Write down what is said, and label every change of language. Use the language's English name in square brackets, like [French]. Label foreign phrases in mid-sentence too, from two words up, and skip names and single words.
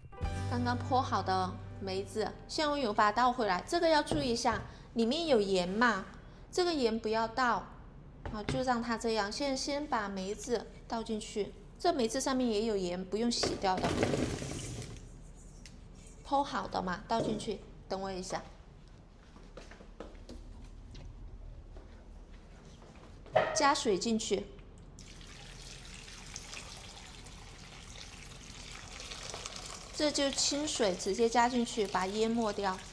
[Chinese] 剛剛破好的梅子，現在我有把它倒回來，這個要注意一下，裡面有鹽嘛，這個鹽不要倒，好，就讓它這樣。現在先把梅子倒進去，這梅子上面也有鹽，不用洗掉的。剖好的嘛，倒進去，等我一下。加水進去，這就清水，直接加進去，把淹沒掉。